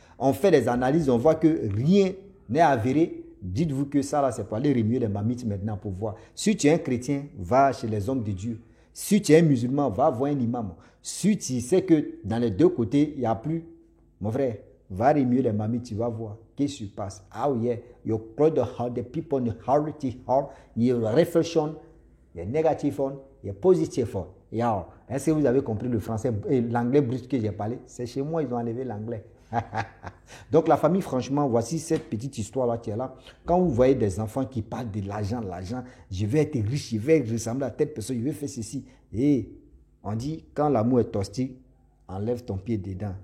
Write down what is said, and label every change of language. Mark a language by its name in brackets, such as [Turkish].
[French] On fait des analyses, on voit que rien n'est avéré. Dites-vous que ça, là, c'est pour aller remuer les mamites maintenant pour voir. Si tu es un chrétien, va chez les hommes de Dieu. Si tu es un musulman, va voir un imam. Si tu sais que dans les deux côtés, il n'y a plus, mon frère, va remuer les mamites, tu vas voir. Qu'est-ce qui se passe? [English] Oh yeah, you put the people in the heart, your reflection, your negative one, your positive one. Yeah. [French] Est-ce que vous avez compris le français et l'anglais brut que j'ai parlé? C'est chez moi, ils ont enlevé l'anglais. Donc la famille, franchement, voici cette petite histoire-là qui est là. Quand vous voyez des enfants qui parlent de l'argent, je vais être riche, je vais ressembler à telle personne, je vais faire ceci. Et on dit, quand l'amour est toxique, enlève ton pied dedans.